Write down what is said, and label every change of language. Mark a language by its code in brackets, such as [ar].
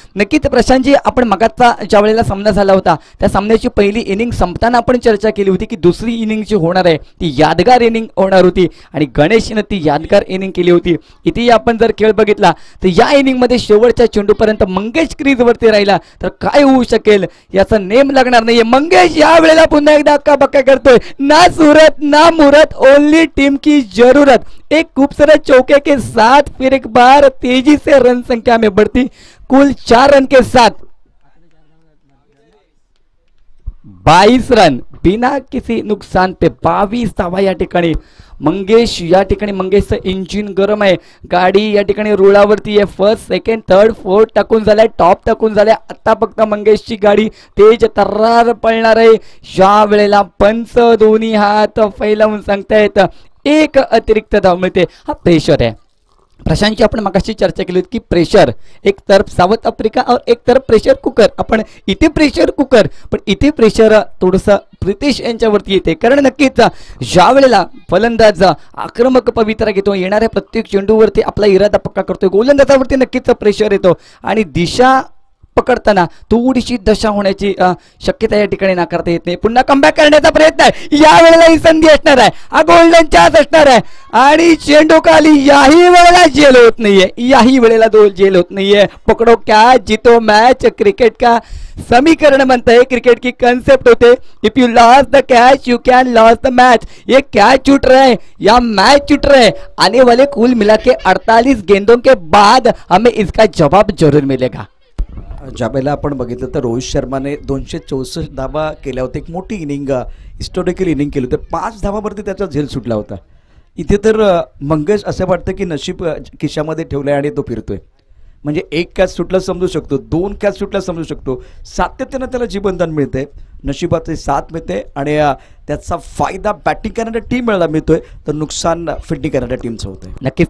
[mr] नक्कीच प्रशांतजी, आपण मगाचा ज्या वेळेला सामना झाला होता त्या सामन्याची पहिली इनिंग संपताना आपण चर्चा केली होती की दुसरी इनिंग जी होणार आहे ती यादगार इनिंग होणार होती आणि गणेशनं ती यादगार इनिंग केली होती. इथे आपण जर खेळ बघितला तर या इनिंग मध्ये शेवटच्या चेंडूपर्यंत मंगेश क्रीजवरती राहिला तर काय होऊ शकेल याचा नेम लागणार नाहीये. मंगेश या वेळेला पुन्हा एकदा अक्का करतोय. [hi] ना सूरत ना मुरत, ओनली टीम की जरूरत. एक खूबसूरत चौके के साथ फिर एक बार तेजी से रन संख्या में बढ़ती, कुल 4 रन के साथ 22 रन बिना किसी नुकसान पे [mr] 22 धावा या ठिकाणी. मंगेश या ठिकाणी मंगेशचं इंजिन गरम आहे, गाडी या ठिकाणी रुळावरती आहे. फर्स्ट सेकंड थर्ड फोर्थ टाकून झालाय, टॉप टाकून झालाय. आता फक्त मंगेशची गाडी तेज तर्रार पळणार आहे. ज्या वेळेला पंच दोन्ही हात फैलावून सांगतायत एक अतिरिक्त धाव मिळते. हा प्रेशर आहे. प्रशांतची आपण मगाशी चर्चा केली होती की प्रेशर [hi] एक तरफ साऊथ आफ्रिका और एक तरफ प्रेशर कुकर. [mr] आपण इथे प्रेशर कुकर, पण इथे प्रेशर थोडंसं प्रितेश यांच्यावरती येते. कारण नक्कीच ज्या वेळेला फलंदाज आक्रमक पवित्रा घेतो, येणाऱ्या प्रत्येक चेंडूवरती आपला इरादा पक्का करतोय, गोलंदाजावरती नक्कीच प्रेशर येतो आणि दिशा पकडताना थोडीशी दशा होण्याची शक्यता या ठिकाणी नाकारता येत नाही. पुन्हा कमबॅक करण्याचा प्रयत्न आहे, या वेळेला ही संधी असणार आहे, हा गोल्डन चान्स असणार आहे आणि चेंडू खाली. याही वेळेला जेल होत नाहीये, याही वेळेला जेल होत नाहीये. [hi] पकडो कॅच जीतो मैच, क्रिकेट का समीकरण बनता है, क्रिकेट की कंसेप्ट होते. [en] If you loss the catch you can loss the match. [hi] ये कैच छूट रहा है या मैच छूट रहा है, आने वाले कुल मिला के 48 गेंदों के बाद हमें इसका जवाब जरूर मिलेगा. [mr] ज्या वेळेला आपण बघितलं तर रोहित शर्माने 264 धावा केल्या होत्या. एक मोठी इनिंग, हिस्टॉरिकल इनिंग केली होती. 5 धावावरती त्याचा झेल सुटला होता. इथे तर मंगेश असं वाटतं की नशीब खिशामध्ये ठेवलंय आणि तो फिरतोय. म्हणजे एक कॅच सुटला समजू शकतो, 2 कॅच सुटला समजू शकतो. सातत्यानं त्याला जीवनदान मिळते, नशिबाचे साथ मिळते आणि त्याचा फायदा बॅटिंग करणाऱ्या टीमला मिळतोय तर नुकसान फिल्डिंग करणाऱ्या टीमचं होतंय.